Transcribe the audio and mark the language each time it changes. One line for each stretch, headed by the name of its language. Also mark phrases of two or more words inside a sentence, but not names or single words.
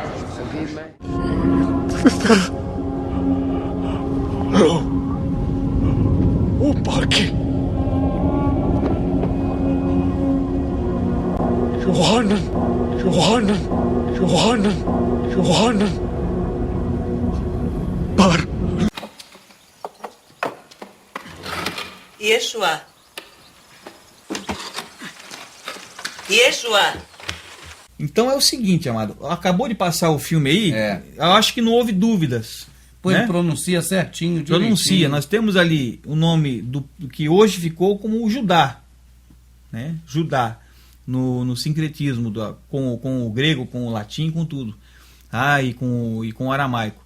Portuguese: وباكي يوحنا بار ישוע. Yeshua. Então é o seguinte, amado, acabou de passar o filme aí, eu acho que não houve dúvidas. Pois né? pronuncia certinho. Pronuncia, nós temos ali o nome do que hoje ficou como Judá, né? Judá, no sincretismo, com o grego, com o latim, com tudo, e com o aramaico.